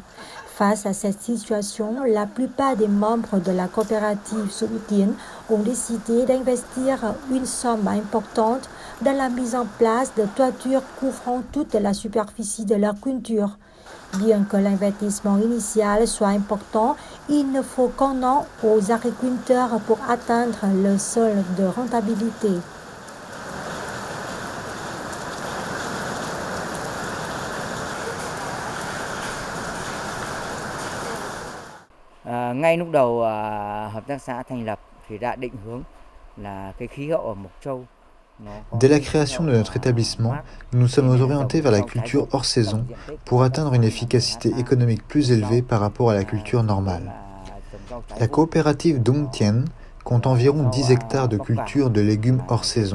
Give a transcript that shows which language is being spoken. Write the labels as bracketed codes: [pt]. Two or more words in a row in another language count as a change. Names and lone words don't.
[fr] Face à cette situation, la plupart des membres de la coopérative Dũng Tiến ont décidé d'investir une somme importante dans la mise en place de toitures couvrant toute la superficie de leur culture. Bien que l'investissement initial soit important, il ne faut qu'un an aux agriculteurs pour atteindre le seuil de rentabilité. [vi] Ngay lúc đầu hợp tác xã thành lập thì đã định hướng là cái khí hậu ở Mộc Châu. [fr] Dès la création de notre établissement, nous nous sommes orientés vers la culture hors saison pour atteindre une efficacité économique plus élevée par rapport à la culture normale. La coopérative Dũng Tiến compte environ 10 hectares de culture de légumes hors saison.